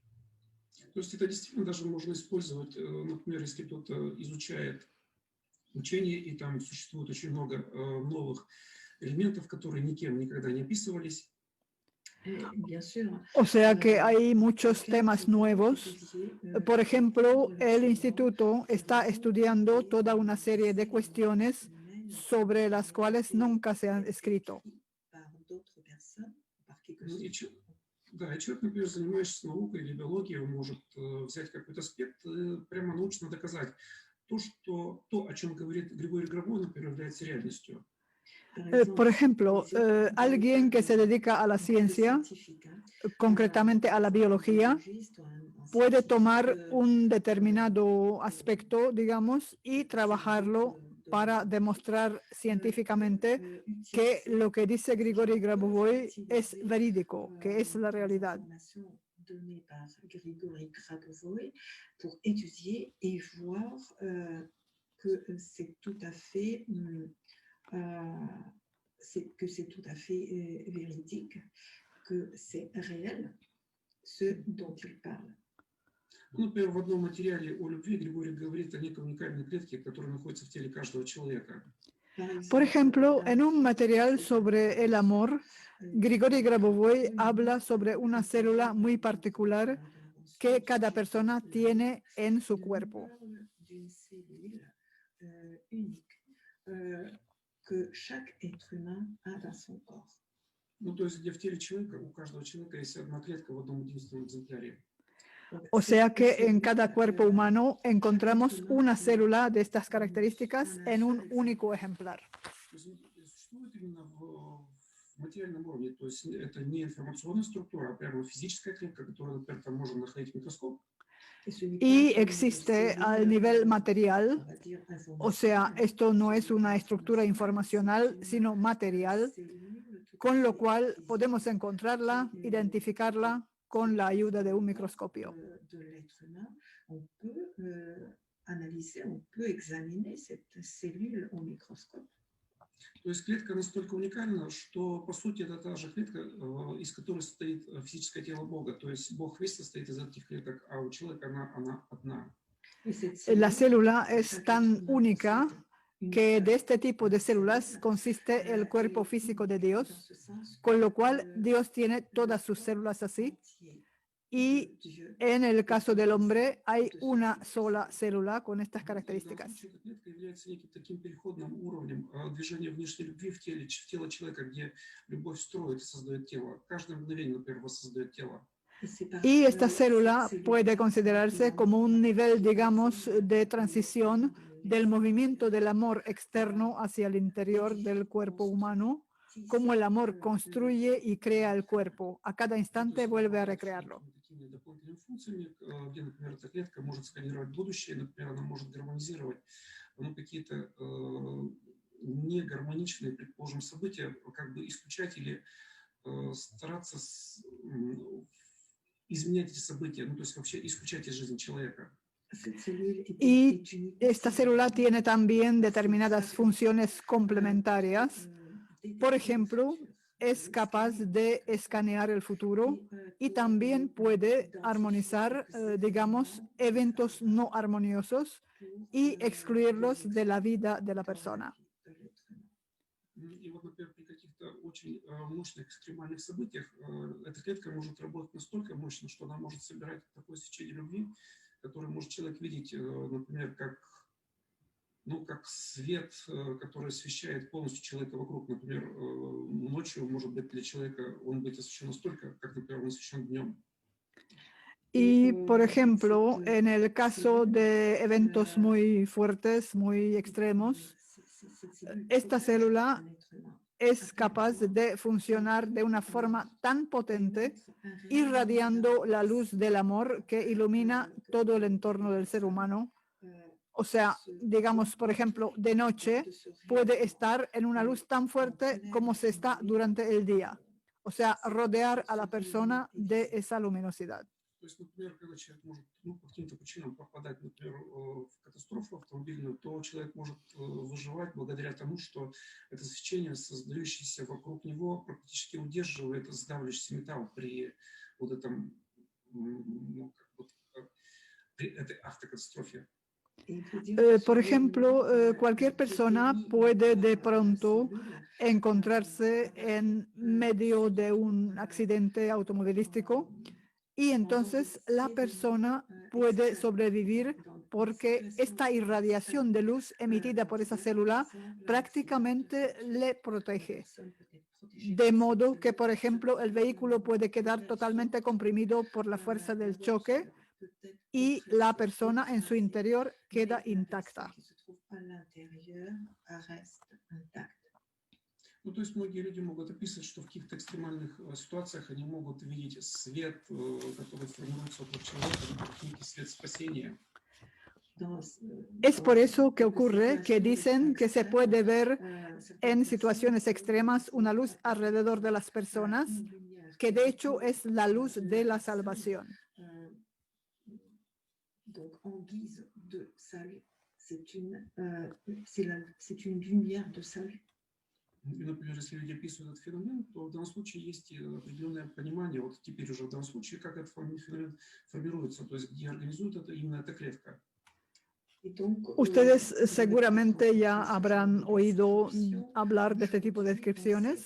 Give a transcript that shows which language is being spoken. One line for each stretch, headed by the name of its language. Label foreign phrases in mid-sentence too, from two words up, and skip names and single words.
Russian: То есть это действительно даже можно использовать, например, если кто-то изучает учение, и там существует очень много новых элементов, которые никем никогда не описывались.
Spanish: O sea que hay muchos temas nuevos. Por ejemplo, el instituto está estudiando toda una serie de cuestiones sobre las cuales nunca se han escrito.
Russian: Да, и человек, например, занимающийся наукой или биологией, он может взять какой-то аспект и прямо научно доказать то, о чем говорит Григорий Грабовой, например, является реальностью.
Spanish: Por ejemplo, alguien que se dedica a la ciencia, concretamente a la biología, puede tomar un determinado aspecto, digamos, y trabajarlo para demostrar científicamente que lo que dice Grigori Grabovoi es verídico, que es la realidad.
French: Donné par Grigori Grabovoi pour étudier et voir que c'est tout à fait véridique, que c'est réel ce dont il parle.
Russian: Ну, например, в одном материале о любви Григорий говорит о некой уникальной клетке, которая находится в теле каждого человека.
Spanish: Por ejemplo, en un material sobre el amor, Grigori Grabovoi habla sobre una célula muy particular que cada persona tiene en su cuerpo.
French: Que chaque être humain a dans son corps.
Russian: Ну, то есть, где в теле человека, у каждого человека есть одна клетка в одном единственном экземпляре.
Spanish: O sea que en cada cuerpo humano encontramos una célula de estas características en un único ejemplar.
Russian: Существует именно в материальном уровне, то есть это не информационная структура, а прямо физическая клетка, которую, например, там можно находить в микроскоп.
Spanish: Y existe al nivel material, o sea, esto no es una estructura informacional, sino material, con lo cual podemos encontrarla, identificarla con la ayuda de un microscopio.
French: On peut examiner cette cellule au microscope.
Russian: То есть клетка настолько уникальна, что, по сути, это та же клетка, из которой состоит физическое тело Бога. То есть Бог весь состоит из этих клеток, а у человека она одна.
Spanish: La célula es tan única que de este tipo de células consiste el cuerpo físico de Dios, con lo cual Dios tiene todas sus células así. Y en el caso del hombre hay una sola célula con estas características.
Russian: Клетка является неким таким переходным уровнем движения внешней любви в тело человека, где любовь строит и создает тело. Каждое мгновение, например, воссоздает тело.
Spanish: Y esta célula puede considerarse como un nivel, digamos, de transición del movimiento del amor externo hacia el interior del cuerpo humano, como el amor construye y crea el cuerpo. A cada instante vuelve a recrearlo.
Russian: Дополнительными функциями, где, например, эта клетка может сканировать будущее, например, она может гармонизировать какие-то негармоничные, предположим, события, как бы исключать или стараться изменять эти события, ну, то есть вообще исключать из жизни человека.
Spanish: Y esta célula tiene también determinadas funciones complementarias. Por ejemplo, es capaz de escanear el futuro y también puede armonizar, digamos, eventos no armoniosos y excluirlos de la vida de la persona.
Russian: И вот, например, при каких-то очень мощных экстремальных событиях эта клетка может работать настолько мощно, что она может собирать такое свечение любви, которое может человек видеть, например, как свет, который освещает полностью человека вокруг. Например, ночью, может быть, для человека он быть освещен настолько, как, например, он освещен днем.
Spanish: Y, por ejemplo, en el caso de eventos muy fuertes, muy extremos, esta célula es capaz de funcionar de una forma tan potente, irradiando la luz del amor que ilumina todo el entorno del ser humano, O sea, digamos, por ejemplo, de noche puede estar en una luz tan fuerte como se está durante el día. O sea, rodear a la persona de esa luminosidad.
Russian: То есть, например, когда человек может по каким-то причинам попадать, например, в катастрофу автомобильную, то человек может выживать благодаря тому, что это свечение, создающееся вокруг него, практически удерживает сдавливающийся металл при вот этом, при этой автокатастрофе.
Spanish: Por ejemplo, cualquier persona puede de pronto encontrarse en medio de un accidente automovilístico y entonces la persona puede sobrevivir porque esta irradiación de luz emitida por esa célula prácticamente le protege. De modo que, por ejemplo, el vehículo puede quedar totalmente comprimido por la fuerza del choque y la persona en su interior queda intacta.
Russian: Ну, то есть многие люди могут описывать, что в каких-то экстремальных ситуациях они могут видеть свет, который формируется вокруг человека, как некий свет спасения.
Spanish: Es por eso que ocurre que dicen que se puede ver en situaciones extremas una luz alrededor de las personas, que de hecho es la luz de la salvación.
French: Donc, en guise de salut, c'est une lumière de salut.
Russian: И, например, если люди описывают этот феномен, то в данном случае есть определенное понимание, вот теперь уже в данном случае, как этот феномен формируется, то есть где организует это именно эта клетка.
Spanish: Ustedes seguramente ya habrán oído hablar de este tipo de descripciones.